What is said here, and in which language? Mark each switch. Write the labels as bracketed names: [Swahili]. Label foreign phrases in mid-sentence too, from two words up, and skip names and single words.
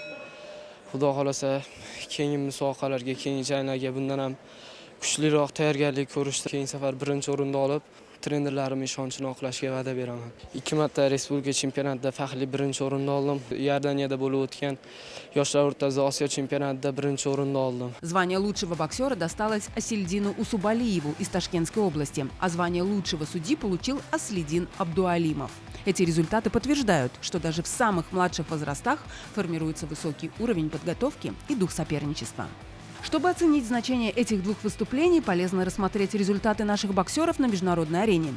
[Uzbek] Xudo xolasa keyingi musobaqalarga, keyingi janglarga bundan ham kuchliroq tayyorgarlik ko'rishda keyingi safar 1-o'rinni olib, trenerlarim ishonchini oqlashga va'da beraman. 2 marta respublika chempionatida faxrli 1-o'rinni oldim. Iordaniyada bo'lib o'tgan yoshlar o'rtasida Osiyo chempionatida 1-o'rinni oldim. [Russian] Звание лучшего боксера досталось Асильдину Усубалиеву из Ташкентской области, а звание лучшего судьи получил Аслидин Абдуалимов. Эти результаты подтверждают, что даже в самых младших возрастах формируется высокий уровень подготовки и дух соперничества. Чтобы оценить значение этих двух выступлений, полезно рассмотреть результаты наших боксеров на международной арене.